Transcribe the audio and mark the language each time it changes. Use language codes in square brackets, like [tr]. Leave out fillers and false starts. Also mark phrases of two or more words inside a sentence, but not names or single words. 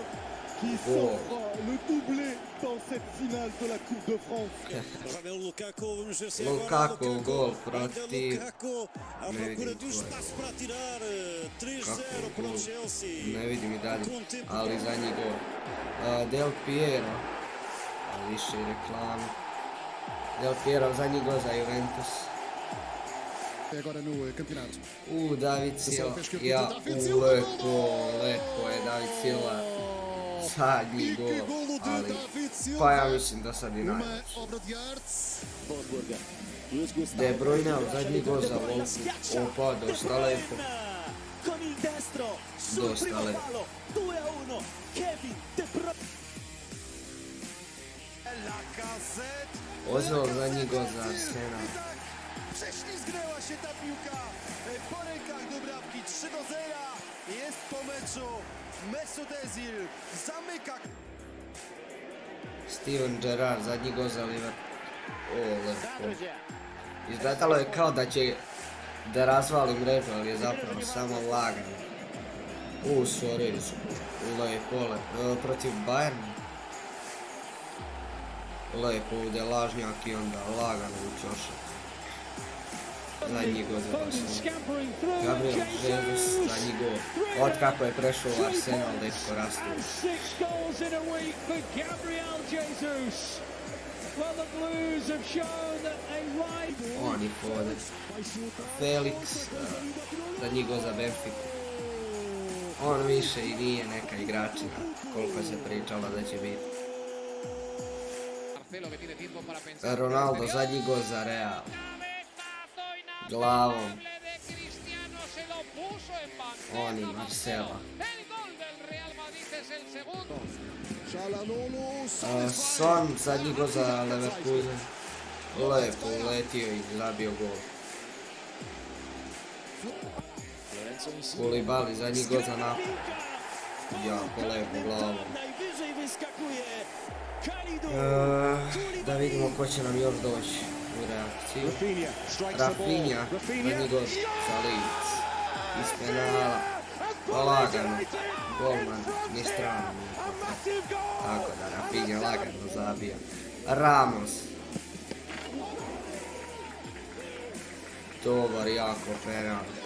[sr] Lukaku gol protiv... Ne vidim kako gol. Ne vidim i dalje, ali zadnji gol. Del Piero, više reklame. Del Piero zadnji gol za Juventus. [pt] E agora no campeonato. [sr] David Silva. Lepo je David Silva. Zadnji gol, ali pa ja mislim da sad i [pt] Uma [sr] najveći. [pt] obra de arte. [sr] Wolfsburger. Luis Gustavo. De Bruyne, zadnji gol za Wolfsburg. Opa, dosta lepo. [it] Con il destro sul [sr] Dosta [it] primo [sr] lepo. [it] palo. 2-1. Kevin De Bruyne. [sr] Ozil, zadnji gol za Arsenal. [pl] Prześlizgnęła się ta piłka po rękach do bramki. 3-0. Jest po meczu. Mesut Özil zamyka. [sr] Steven Gerrard, zadnji gol za Liverpool. Lepo. Izgledalo je kao da će da razvali mrežu, ali je zapravo samo lagano. Sorry. Lepo. Protiv Bayerna. Lepo ovdje lažnjak i onda lagano u čošak. Zadnji gol za Barcelonu. Gabriel Jesus, zadnji gol. Od kako je prešao u Arsenal, dečko rastu. [en] 6 goals in a week for Gabriel Jesus. Well, the Blues have shown that a right. [sr] Oni Foden. Felix, zadnji gol za Benfiku. On više i nije neka igračina, koliko se pričalo da će biti. Ronaldo, zadnji gol za Real. Glavom. Oni Marcela. Çalhanoğlu. Son, zadnji gol za Leverkusen. Lepo uletio i zabio gol. Lorenzo Insigne. Koulibaly, zadnji gol za Napoli. Jako lepo glavom. [pl] Najwyżej wyskakuje. Kalidou. [sr] Da vidimo ko će nam još doći u reakciju. [en] Rafinha strikes the ball. [sr] Rafinha, zadnji gol za Leeds. Iz penala. Lagano. Golman, ni strano. Tako da Rafinha lagano zabija. Ramos. Dobar, jako penal.